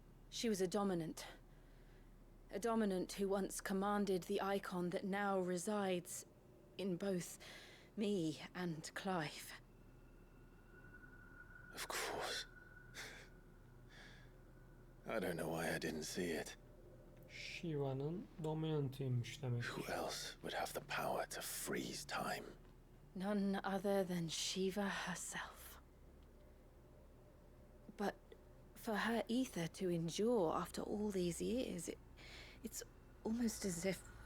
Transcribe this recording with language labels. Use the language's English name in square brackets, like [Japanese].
[English] She was a dominant. A dominant who once commanded the icon that now resides in both me and Clive. Of course. I don't know why I didn't see it. [Turkish] Shiva'nın dominantıymış demek. [English] Who else would have the power to freeze time? None other than Shiva herself. But for her ether to endure after all these years, it's almost as if...